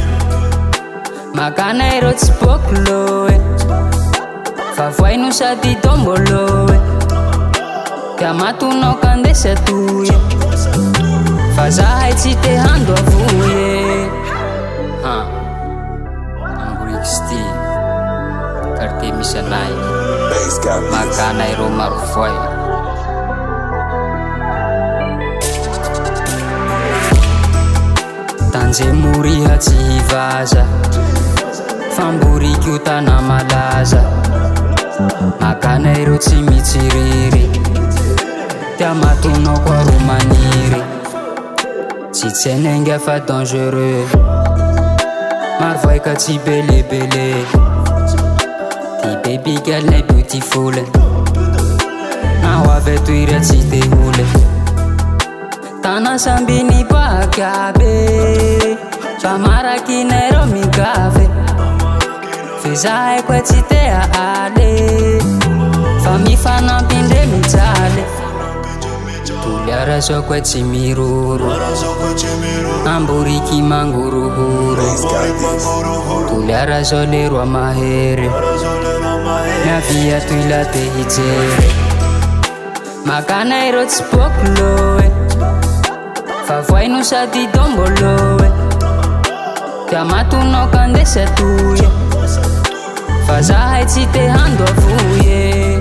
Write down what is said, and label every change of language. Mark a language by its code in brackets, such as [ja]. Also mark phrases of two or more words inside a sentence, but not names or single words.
[mg] Makanay rô tsy bokoloe, fa voaino sady tomboloe. Ka matonao kandesa toye, fa zahay tsy te hando avoye. Amboriky sti quartier misy anay, [en] Bass got this. [mg] makanay rô maro voay. Tanjemoriha tsy hivaza, famboriky io tana malaza. Makanay rô tsy mitsiriry, tia matonao koa ro maniry. Tsy tsenenga fa dangereux, maro voay ka tsy belebele. Ty [en] baby girl [mg] nay beautiful, na ho avy toira tsy te hole. Tana samby ny pakabe, famaraky nay rô mikave. Fe zahay koa tsy te ale, fa mifanampindre mijaly. Toliara zao koa tsy miroro, Amboriky mangorohoro. [en] Bass got this. [mg] Toliara zao le roa mahere, navia toila te hijery. Makanay rô tsy bokoloe, fa voaino sady tomboloe. Ka matonao kandesa toye, fa zahay tsy te hando avoye.